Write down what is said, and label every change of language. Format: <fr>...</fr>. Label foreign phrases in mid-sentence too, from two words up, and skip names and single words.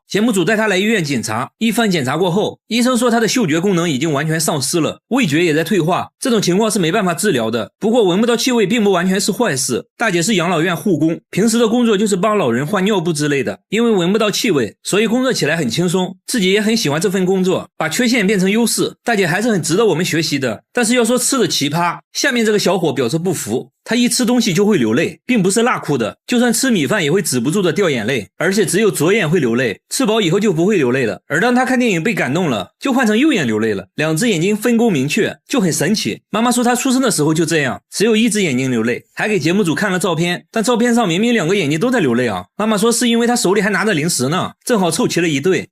<zh>節目組帶她來醫院檢查，一番檢查過後，醫生說她的嗅覺功能已經完全喪失了，味覺也在退化，這種情況是沒辦法治療的。不過聞不到氣味並不完全是壞事，大姐是養老院護工，平時的工作就是幫老人換尿布之類的，因为聞不到氣味，所以工作起來很輕鬆，自己也很喜歡這份工作，把缺陷變成優勢，大姐還是很值得我們學習的。但是要說吃的奇葩，下面這個小伙表示不服，他一吃東西就會流淚，並不是辣哭的，就算吃米飯也會止不住的掉眼淚，而且只有左眼會流淚，吃飽以後就不會流淚了。而當他看電影被感動了，就換成右眼流淚了，兩隻眼睛分工明確，就很神奇。媽媽說他出生的時候就這樣，只有一隻眼睛流淚，還給節目組看了照片，但照片上明明2個眼睛都在流淚啊。媽媽說是因為他手裡還拿着零食呢，正好湊齊了一對。</zh>